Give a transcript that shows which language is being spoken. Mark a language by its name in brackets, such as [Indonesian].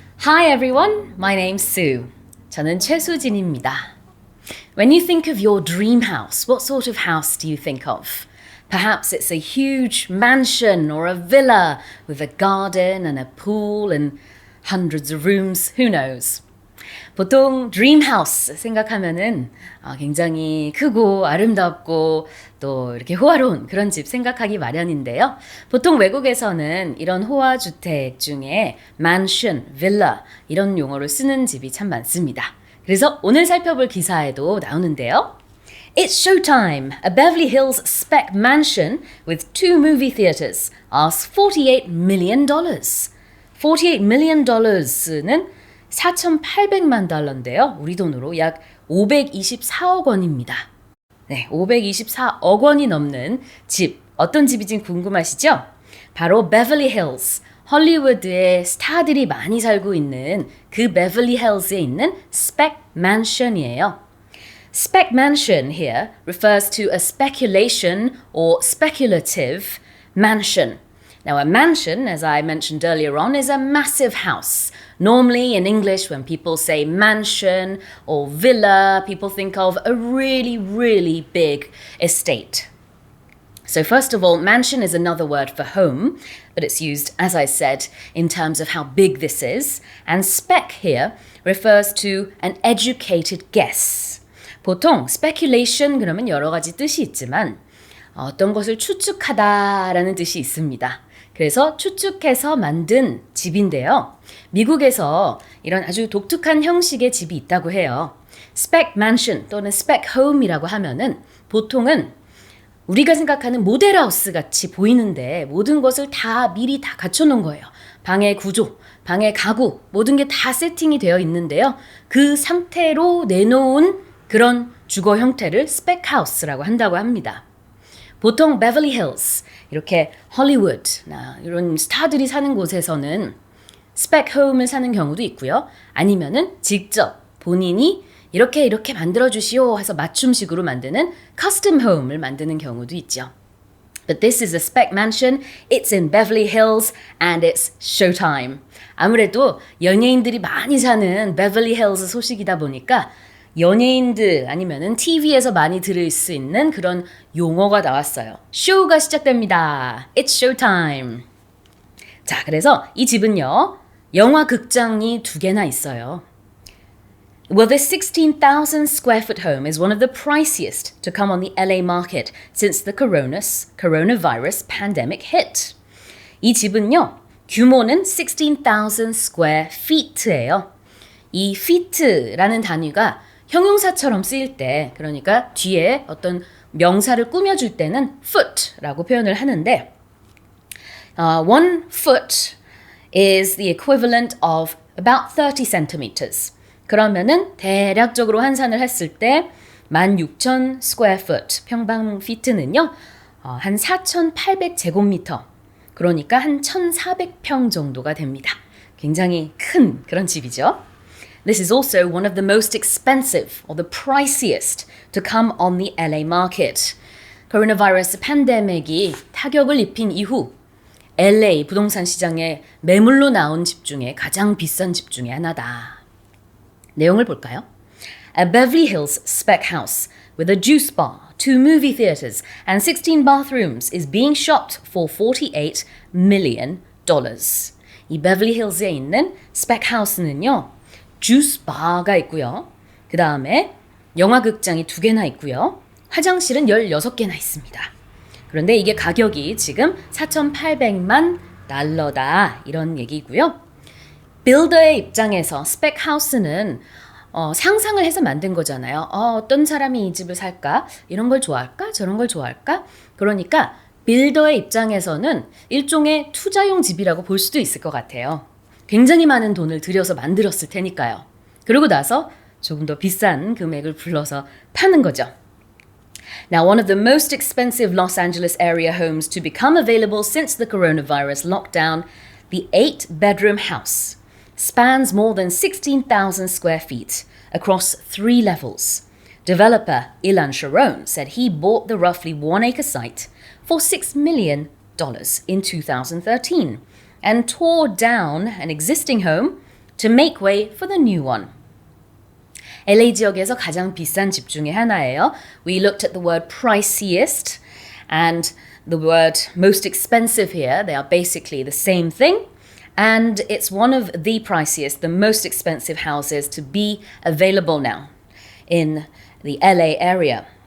[English] Hi everyone, my name's Sue. [Korean] 저는 최수진입니다. [English] When you think of your dream house, what sort of house do you think of? Perhaps it's a huge mansion or a villa with a garden and a pool and hundreds of rooms, who knows? [Korean] 보통 dream house 생각하면은 굉장히 크고 아름답고 또 이렇게 호화로운 그런 집 생각하기 마련인데요. 보통 외국에서는 이런 호화 주택 중에 mansion, villa 이런 용어를 쓰는 집이 참 많습니다. 그래서 오늘 살펴볼 기사에도 나오는데요. [English] It's showtime. A Beverly Hills spec mansion with 2 movie theaters asks $48 million. [Korean] $48 million는 4,800만 달러인데요. 우리 돈으로 약 524억 원입니다. 네, 524억 원이 넘는 집. 어떤 집인지 궁금하시죠? 바로 베벌리 힐스. 헐리우드에 스타들이 많이 살고 있는 그 베벌리 힐스에 있는 스펙 맨션이에요. [English] Spec mansion here refers to a speculation or speculative mansion. Now, a mansion, as I mentioned earlier on, is a massive house. Normally, in English, when people say mansion or villa, people think of a really, really big estate. So first of all, mansion is another word for home, but it's used, as I said, in terms of how big this is. And spec here refers to an educated guess. [Korean] 보통 speculation 그러면 여러 가지 뜻이 있지만 어떤 것을 추측하다라는 뜻이 있습니다. 그래서 추측해서 만든 집인데요. 미국에서 이런 아주 독특한 형식의 집이 있다고 해요. spec mansion 또는 spec home이라고 하면은 보통은 우리가 생각하는 모델하우스 같이 보이는데 모든 것을 다 미리 다 갖춰놓은 거예요. 방의 구조, 방의 가구 모든 게 다 세팅이 되어 있는데요. 그 상태로 내놓은 그런 주거 형태를 spec house라고 한다고 합니다. 보통 베벌리 힐스, 이렇게 헐리우드나 이런 스타들이 사는 곳에서는 스펙 홈을 사는 경우도 있고요. 아니면은 직접 본인이 이렇게 만들어 주시오 해서 맞춤식으로 만드는 커스텀 홈을 만드는 경우도 있죠. [English] But this is a spec mansion. It's in Beverly Hills and it's showtime. [Korean] 아무래도 연예인들이 많이 사는 베벌리 힐스 소식이다 보니까 연예인들 아니면은 TV에서 많이 들을 수 있는 그런 용어가 나왔어요. 쇼가 시작됩니다. [English] It's showtime. [Korean] 자, 그래서 이 집은요. 영화 극장이 2개나 있어요. [English] Well, this 16,000 square foot home is one of the priciest to come on the LA market since the coronavirus pandemic hit. [Korean] 이 집은요. 규모는 16,000 square feet예요. 이 feet라는 단위가 형용사처럼 쓰일 때, 그러니까 뒤에 어떤 명사를 꾸며줄 때는 foot라고 표현을 하는데, [English] one foot is the equivalent of about 30 centimeters. [Korean] 그러면은 대략적으로 환산을 했을 때 16,000 square foot, 평방 피트는요, 한 4,800 제곱미터, 그러니까 한 1,400평 정도가 됩니다. 굉장히 큰 그런 집이죠. [English] This is also one of the most expensive or the priciest to come on the LA market. [Korean] Coronavirus 팬데믹이 타격을 입힌 이후 LA 부동산 시장에 매물로 나온 집 중에 가장 비싼 집 중에 하나다. 내용을 볼까요? [English] A Beverly Hills spec house with a juice bar, 2 movie theaters and 16 bathrooms is being shopped for $48 million. [Korean] 이 베벌리 힐즈에 있는 스펙 하우스는요. 주스 바가 있고요. 그 다음에 영화 극장이 2개나 있고요. 화장실은 16개나 있습니다. 그런데 이게 가격이 지금 4,800만 달러다 이런 얘기고요. 빌더의 입장에서 스펙 하우스는 상상을 해서 만든 거잖아요. 어떤 사람이 이 집을 살까? 이런 걸 좋아할까? 저런 걸 좋아할까? 그러니까 빌더의 입장에서는 일종의 투자용 집이라고 볼 수도 있을 것 같아요. 굉장히 많은 돈을 들여서 만들었을 테니까요. 그러고 나서 조금 더 비싼 금액을 불러서 파는 거죠. [English] Now, one of the most expensive Los Angeles area homes to become available since the coronavirus lockdown, the 8-bedroom house spans more than 16,000 square feet across 3 levels. Developer Ilan Sharon said he bought the roughly 1-acre site for $6 million in 2013. and tore down an existing home to make way for the new one. [Korean] LA 지역에서 가장 비싼 집 중에 하나예요. [English] We looked at the word priciest and the word most expensive here. They are basically the same thing. And it's one of the priciest, the most expensive houses to be available now in the LA area.